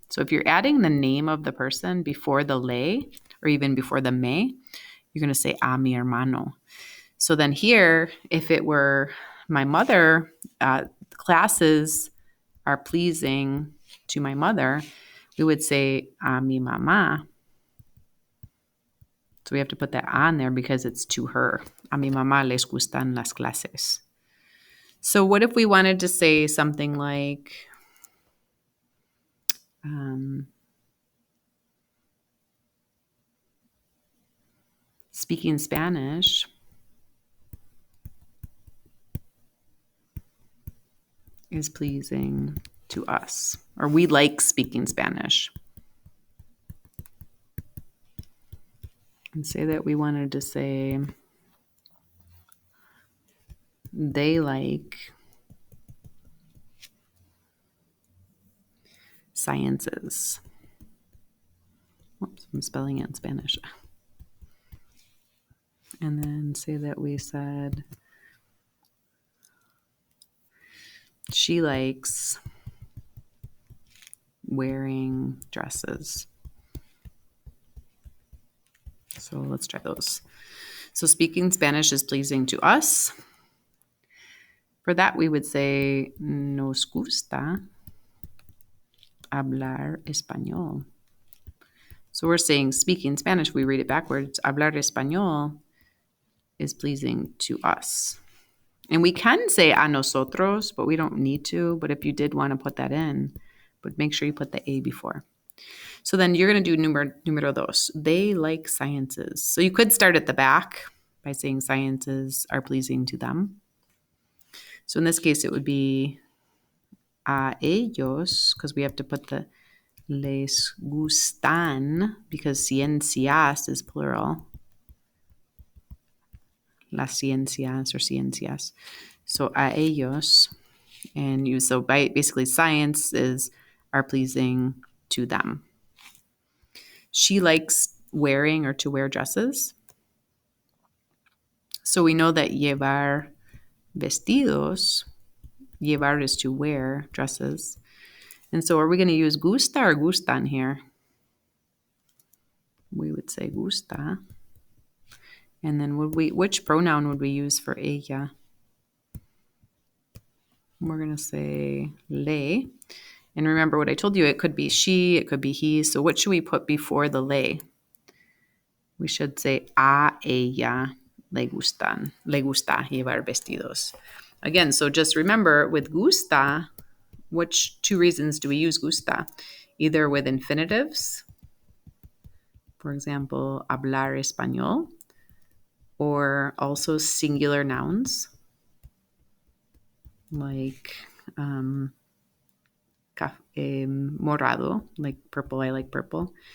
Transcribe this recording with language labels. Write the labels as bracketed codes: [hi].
[en] So if you're adding the name of the person before the le or even before the me, you're going to say [es] a mi hermano. [en] So then here, if it were my mother, classes are pleasing to my mother, we would say [es] a mi mamá. [en] So we have to put that on there because it's to her. [es] A mi mamá les gustan las clases. [en] So what if we wanted to say something like, speaking Spanish is pleasing to us, or we like speaking Spanish. And say that we wanted to say they like sciences. Whoops, I'm spelling it in Spanish. And then say that we said she likes wearing dresses. So let's try those. So speaking Spanish is pleasing to us. For that, we would say [es] nos gusta hablar español. [en] So we're saying speaking Spanish, we read it backwards. [es] Hablar español [en] is pleasing to us. And we can say [es] a nosotros, [en] but we don't need to. But if you did want to put that in, but make sure you put the A before. So then you're going to do numero dos. They like sciences. So you could start at the back by saying sciences are pleasing to them. So in this case, it would be [es] a ellos, [en] because we have to put the [es] les gustan, [en] because ciencias is plural. [es] Las ciencias or ciencias. [en] So [es] a ellos, [en] and you, so basically science are pleasing to them. She likes wearing or to wear dresses. So we know that [es] llevar vestidos, [en] llevar is to wear dresses. And so are we going to use gusta or gustan here? We would say gusta. And then which pronoun would we use for ella? We're going to say le. And remember what I told you, it could be she, it could be he. So what should we put before the le? We should say [es] a ella le gusta llevar vestidos. [en] Again, so just remember with gusta, which two reasons do we use gusta? Either with infinitives, for example, [es] hablar español, [en] or also singular nouns like morado, like purple, I like purple.